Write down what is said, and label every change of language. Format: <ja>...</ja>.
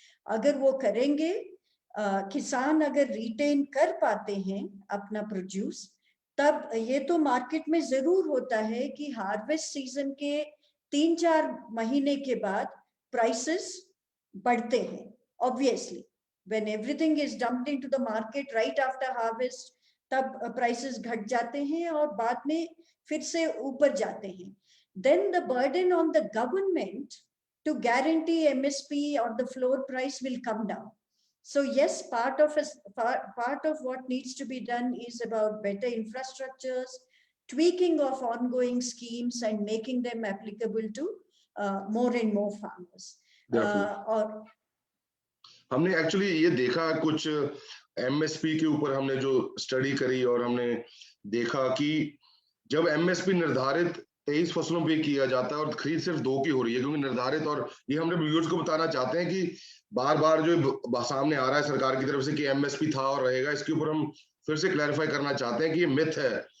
<hi>अगर वो करेंगे, किसान अगर रिटेन कर पाते हैं अपना प्रोड्यूस, तब ये तो मार्केट में जरूर होता है कि हार्वेस्ट सीजन के 3-4 महीने के बाद प्राइसेस बढ़ते हैं।</hi> <en>Obviously, when everything is dumped into the market right after harvest,</en> <hi>तब प्राइसेस घट जाते हैं और बाद में फिर से ऊपर जाते हैं।</hi> <en>Then the burden on the government to guarantee MSP or the floor price will come down. So yes, part of what needs to be done is about better infrastructures, tweaking of ongoing schemes and making them applicable to more and more farmers.</en> <hi>और हमने actually ये देखा कुछ MSP के ऊपर हमने जो study करी, और हमने देखा कि जब एमएसपी निर्धारित 23 फसलों पे किया जाता है और खरीद सिर्फ 2 की हो रही है, क्योंकि निर्धारित, और ये हमने व्यूअर्स को बताना चाहते हैं कि बार बार जो सामने आ रहा है सरकार की तरफ से कि एमएसपी था और रहेगा, इसके ऊपर हम फिर से क्लैरिफाई करना चाहते हैं कि ये मिथ है।</hi>